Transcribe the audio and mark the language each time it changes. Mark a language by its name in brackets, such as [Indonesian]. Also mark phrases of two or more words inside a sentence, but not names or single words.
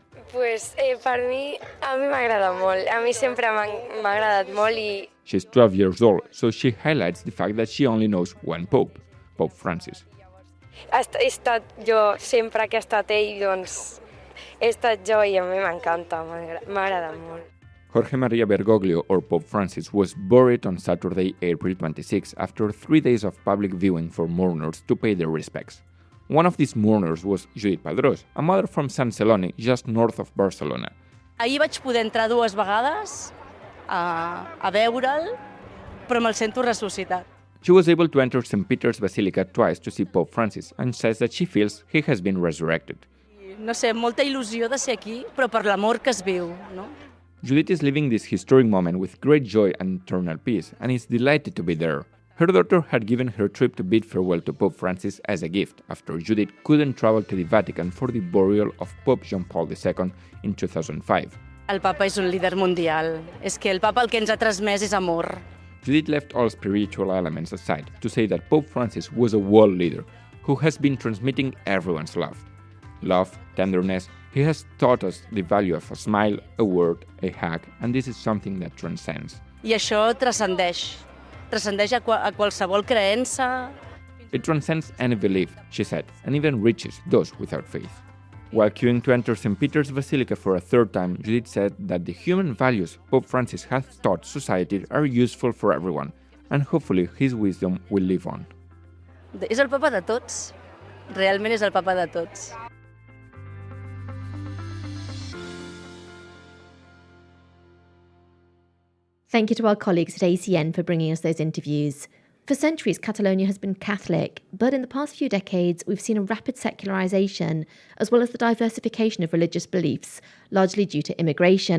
[Catalan] Pues per mi, a mi m'agrada molt. A mi sempre m'ha agradat molt i... [English] She's 12 years old, so she highlights the fact that she only knows one Pope, Pope Francis. [Catalan] He estat jo, sempre que ha estat ell, doncs he estat jo i a mi m'encanta, m'agrada molt. [English] Jorge Maria Bergoglio, or Pope Francis, was buried on Saturday, April 26, after 3 days of public viewing for mourners to pay their respects. One of these mourners was Judit Padrós, a mother from Sant Celoni, just north of Barcelona. [Catalan] Ahir vaig poder entrar 2 vegades a veure'l, però me'l sento ressuscitat. [English] She was able to enter St. Peter's Basilica twice to see Pope Francis and says that she feels he has been resurrected. [Catalan] No sé, molta il·lusió de ser aquí, però per l'amor que es viu, no? [English] Judith is living this historic moment with great joy and eternal peace, and is delighted to be there. Her daughter had given her trip to bid farewell to Pope Francis as a gift, after Judith couldn't travel to the Vatican for the burial of Pope John Paul II in 2005. [Catalan] El papa és un líder mundial. És que el papa el que ens ha transmès és amor. [English] Judith left all spiritual elements aside to say that Pope Francis was a world leader who has been transmitting everyone's love. Love, tenderness. He has taught us the value of a smile, a word, a hug, and this is something that transcends. [Catalan] I això transcendeix. Transcendeix a qualsevol creença. [English] It transcends any belief, she said, and even reaches those without faith. While queuing to enter St. Peter's Basilica for a third time, Judith said that the human values Pope Francis has taught society are useful for everyone, and hopefully his wisdom will live on. [Catalan] És el papa de tots. Realment és el papa de tots. [English] Thank you to our colleagues at ACN for bringing us those interviews. For centuries, Catalonia has been Catholic, but in the past few decades, we've seen a rapid secularization, as well as the diversification of religious beliefs, largely due to immigration.